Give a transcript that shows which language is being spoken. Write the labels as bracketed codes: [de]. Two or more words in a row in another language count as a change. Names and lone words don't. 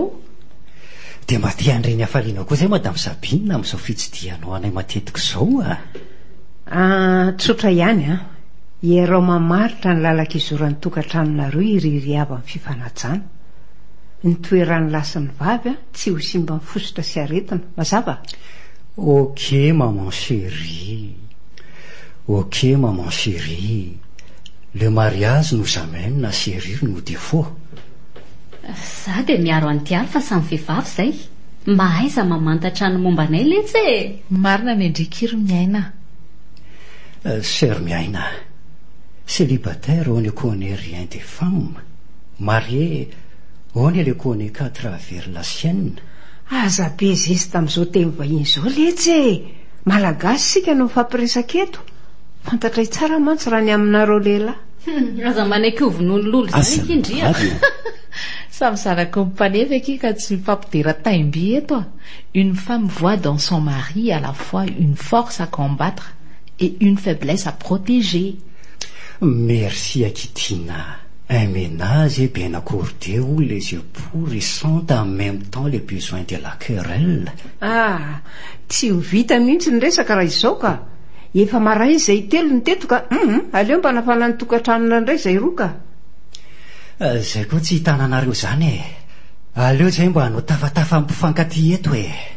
[mg] Dia mba tia an'ireny hafaliana koa izay madamo Sabina amin'izao fitsidihanao anay matetika izao a. Tsotra ihany a. Iarao mamaritra ny lalaka izoran'ny tokantranonareo iriry avy amin'ny fifanajana. Ny toeran'ny lasa ny vavy a tsy ho simba mifosotra sy aretina. Mazava? [fr] Ok maman chérie. Ok maman chérie. Le mariage nous amène à chérir nos défauts. [mg] Za dia miaro antiaro fa samy vehivavy izay. Mahaiza mamantatra ny momba anay letsy e. Marina ny andrikiry miaina. Sœur miaina, [fr] célibataire on ne connaît rien des femmes. Marié on ne les connaît qu'à travers la sienne. [mg] Aza be zesy tamin'izao teny vahiny izao letsy e. Malagasy sika no fampiresaka eto. Fantatray tsara mantsy raha ny aminareo lehilahy. Aza manaiky ovon'olololo izany indria. Samy zanako mipanefaka ka tsy mifampidera taimby eto a. [fr] Une femme voit dans son mari à la fois une force à combattre et une faiblesse à protéger. Merci Akitina. Un ménage est bien accordé où les époux ressentent en même temps les besoins de la querelle. [mg] Tsy ho vita mihitsy ny resaka raha izao ka. Efa maray izay telo ny teto ka aleo mba nafana ny tokantranona indray izay roa ka. Zay koa tsy hitananareo izany e. Aleo izay mba hanao tafatafa mpifankaty eto e.